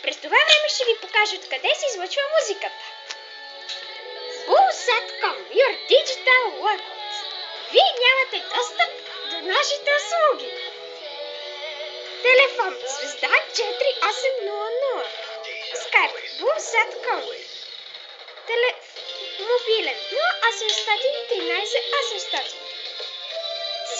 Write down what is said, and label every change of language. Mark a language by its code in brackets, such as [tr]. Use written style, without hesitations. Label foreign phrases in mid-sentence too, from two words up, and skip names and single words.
[bg] През това време ще ви покажа откъде се излъчва музиката. [en] Bull.com, your digital world. [bg] Вие нямате достъп до нашите услуги. Телефон звезда 4800. Скайп Bull.com. Мобилен 0813 800.